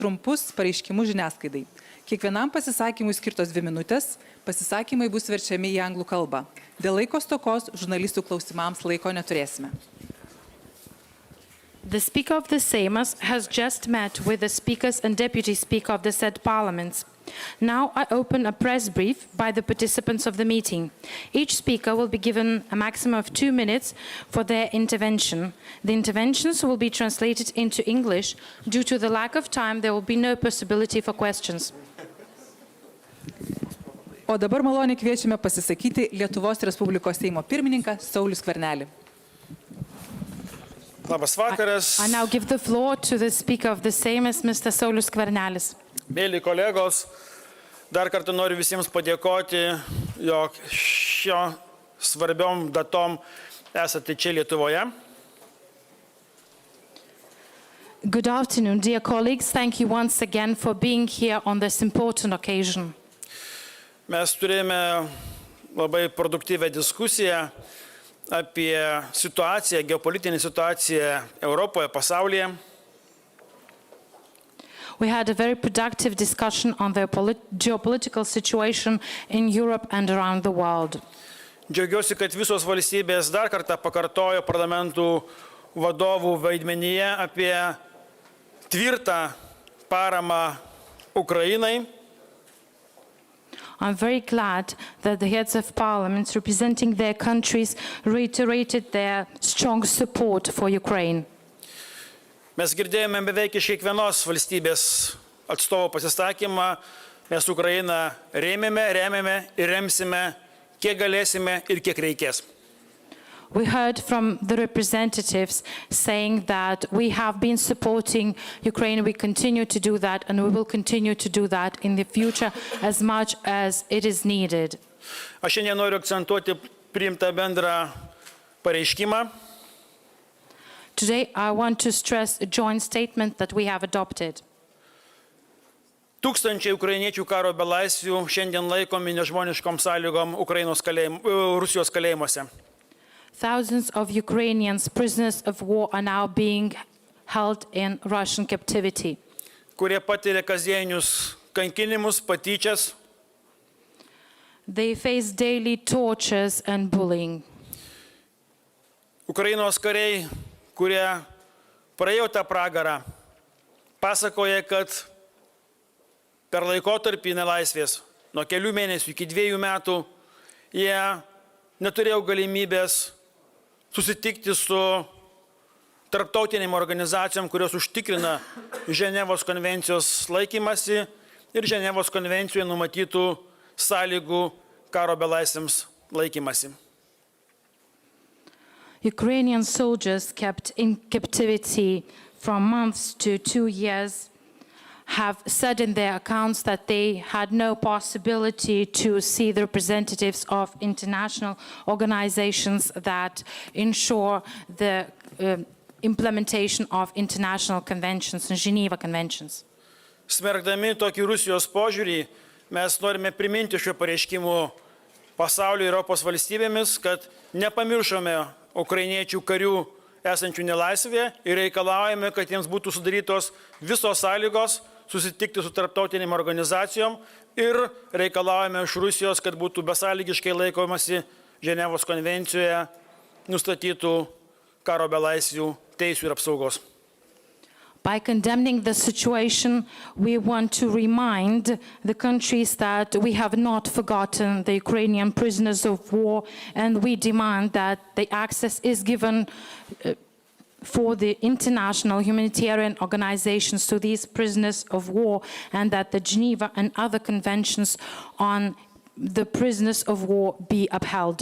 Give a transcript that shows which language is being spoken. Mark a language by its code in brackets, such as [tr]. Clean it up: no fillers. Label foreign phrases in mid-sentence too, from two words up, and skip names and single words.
[lt] trumpus pareiškimus žiniasklaidai. Kiekvienam pasisakymui skirtos 2 minutės, pasisakymai bus verčiami į anglų kalbą. Dėl laiko stokos žurnalistų klausimams laiko neturėsime. [en] The Speaker of the Seimas has just met with the Speakers and Deputy Speaker of the said parliaments. Now I open a press brief by the participants of the meeting. Each speaker will be given a maximum of 2 minutes for their intervention. The interventions will be translated into English. Due to the lack of time, there will be no possibility for questions. [lt] O dabar maloniai kviečiame pasisakyti Lietuvos Respublikos Seimo pirmininką Saulių Skvernelį. Labas vakaras. [en] I now give the floor to the Speaker of the Seimas, Mr. Saulius Skvernelis. [lt] Mėly kolegos, dar kartą noriu visiems padėkoti, jog šio svarbiom datom esate čia Lietuvoje. [en] Good afternoon, dear colleagues. Thank you once again for being here on this important occasion. [lt] Mes turėjome labai produktyvę diskusiją apie situaciją, geopolitinę situaciją Europoje, pasaulyje. [en] We had a very productive discussion on the geopolitical situation in Europe and around the world. [lt] Džiaugiuosi, kad visos valstybės dar kartą pakartojo parlamentų vadovų vaidmenyje apie tvirtą paramą Ukrainai. [en] I'm very glad that the heads of parliaments representing their countries reiterated their strong support for Ukraine. [lt] Mes girdėjome beveik iš kiekvienos valstybės atstovo pasisakymą. Mes Ukrainą rėmėme ir remsime, kiek galėsime ir kiek reikės. [en] We heard from the representatives saying that we have been supporting Ukraine, we continue to do that, and we will continue to do that in the future as much as it is needed. [lt] Aš šiandien noriu akcentuoti priimtą bendrą pareiškimą. [en] Today I want to stress a joint statement that we have adopted. [lt] Tūkstančiai ukrainiečių karo belaisvių šiandien laikomi nežmoniškom sąlygom Rusijos kalėjimuose. [en] Thousands of Ukrainians, prisoners of war, are now being held in Russian captivity. [lt] Kurie patiria kasdienius kankinimus, patyčias. [en] They face daily tortures and bullying. [lt] Ukrainos kariai, kurie praėjo tą pragarą, pasakoja, kad per laikotarpį nelaisvės, nuo kelių mėnesių iki 2 metų, jie neturėjo galimybės susitikti su tarptautinėm organizacijom, kurios užtikrina Ženevos konvencijos laikymasi ir Ženevos konvencijoje numatytų sąlygų karo belaisviams laikymasi. [en] Ukrainian soldiers kept in captivity from months to 2 years have said in their accounts that they had no possibility to see the representatives of international organizations that ensure the implementation of international conventions and Geneva conventions. [lt] Smerkdami tokį Rusijos požiūrį, mes norime priminti šio pareiškimų pasaulio ir Europos valstybėmis, kad nepamiršome ukrainiečių karių esančių nelaisvėje ir reikalaujame, kad jiems būtų sudarytos visos sąlygos susitikti su tarptautinėm organizacijom ir reikalaujame iš Rusijos, kad būtų besąlygiškai laikomasi Ženevos konvencijoje nustatytų karo belaisvių teisių ir apsaugos. [en] By condemning the situation, we want to remind the countries that we have not forgotten the Ukrainian prisoners of war, and we demand that the access is given for the international humanitarian organizations to these prisoners of war, and that the Geneva and other conventions on the prisoners of war be upheld.